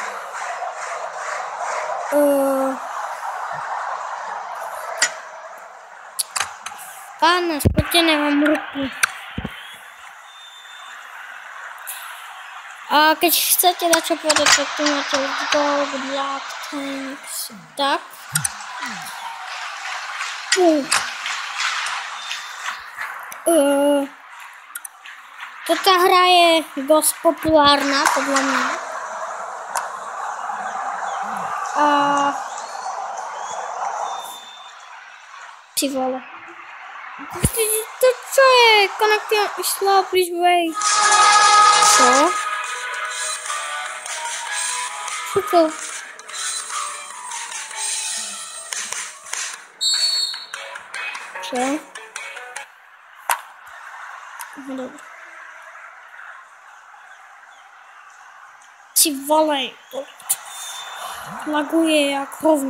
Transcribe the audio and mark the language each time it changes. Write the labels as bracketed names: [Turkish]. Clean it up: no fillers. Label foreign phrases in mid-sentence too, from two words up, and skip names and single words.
[Slovak] Pána, spotené vám ruky. A keď chcete dať čo povedať, tak tu máte [English] gold, black, tanks, [Slovak] tak. Toto hra je dosť populárna, podľa mňa. Ty vole. To čo je? [English] Connecting slow, please wait. [Slovak] Čo? Čo to? Čo? Dobre. Ty vole, laguje jak hovno.